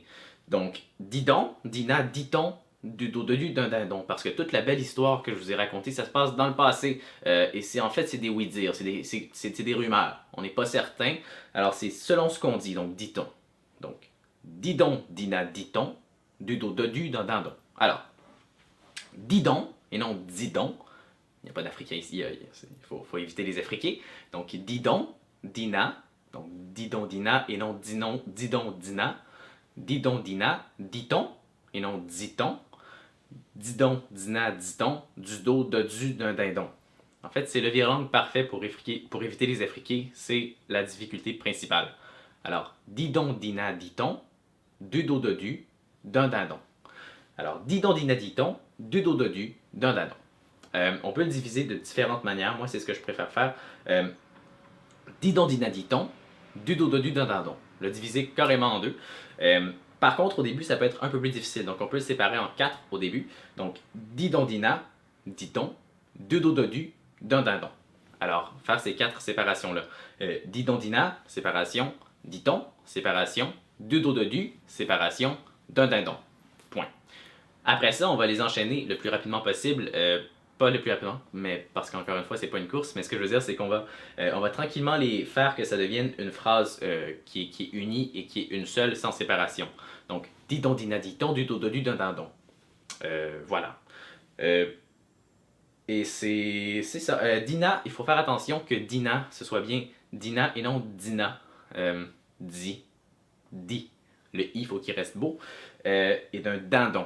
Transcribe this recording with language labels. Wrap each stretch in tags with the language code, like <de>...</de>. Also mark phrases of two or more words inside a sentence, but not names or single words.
<fr>Donc, Didon, Dina, Diton, du dos de d'un dindon, parce que toute la belle histoire que je vous ai racontée, ça se passe dans le passé, et c'est des oui-dire, c'est des rumeurs, on n'est pas certain, alors c'est selon ce qu'on dit, donc dit-on. Donc, Didon, Dina, Diton, du dos de d'un dindon. Alors, Didon, et non Didon, il n'y a pas d'Africain ici, faut éviter les Africains. Donc, Didon, Dina, donc Didon, Dina, et non Dinon, Didon, Dina. Didon, Dina, Diton, et non Diton. Didon, Dina, Diton, du dos, du d'un dindon. En fait, c'est le virelangue parfait pour éviter les Africains, c'est la difficulté principale. Alors, Didon, Dina, Diton, du dos, du d'un dindon. Alors, Didon, Dina, Diton, du dos, du d'un dindon. On peut le diviser de différentes manières. Moi, c'est ce que je préfère faire. Didon, dinaditon, du dodo, du dindon. Le diviser carrément en deux. Par contre, au début, ça peut être un peu plus difficile. Donc, on peut le séparer en quatre au début. Donc, didon, dina, diton, du dodo, du d'un dindon. Alors, faire ces quatre séparations-là. Didon, dina, séparation. Diton, séparation. Du dodo, du, séparation d'un dindon. Point. Après ça, on va les enchaîner le plus rapidement possible. Pas le plus rapidement, mais parce qu'encore une fois, c'est pas une course. Mais ce que je veux dire, c'est on va tranquillement les faire que ça devienne une phrase qui est unie et qui est une seule, sans séparation. Donc, didon, dina, diton, du dodo, du dindon. Voilà. Euh, et c'est ça. Dina, il faut faire attention que Dina, ce soit bien Dina et non Dina. Di, di. Le i, il faut qu'il reste beau. Et d'un dindon.</fr>